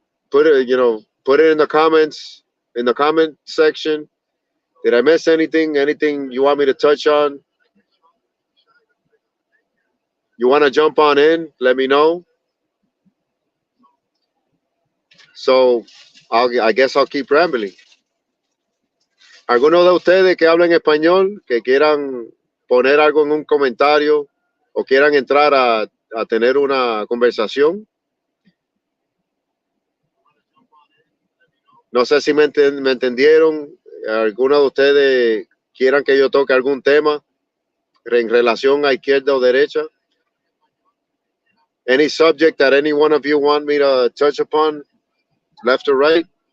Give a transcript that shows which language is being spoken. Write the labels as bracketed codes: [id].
[en] Put it in the comments, in the comment section. Did I miss anything? Anything you want me to touch on? You want to jump on in? Let me know. So I guess I'll keep rambling. [es] ¿Alguno de ustedes que hablen español, que quieran poner algo en un comentario o quieran entrar a tener una conversación? No sé si me entendieron. ¿Alguno de ustedes quieran que yo toque algún tema en relación a izquierda o derecha? [en] Any subject that any one of you want me to touch upon, left or right?